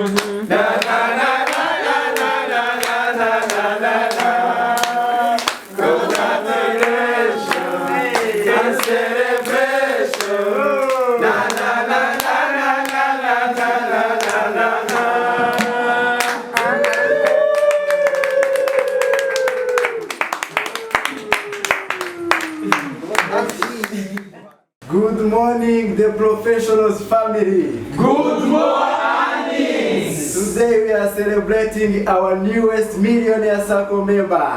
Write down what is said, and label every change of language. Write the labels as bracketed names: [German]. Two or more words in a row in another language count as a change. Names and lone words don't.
[English] Na na na na na na na na na na na. Congratulations and celebration. Na na na na na na na na na na na. Good morning, the professionals family. Good morning. Today we are celebrating our newest Millionaire Circle member.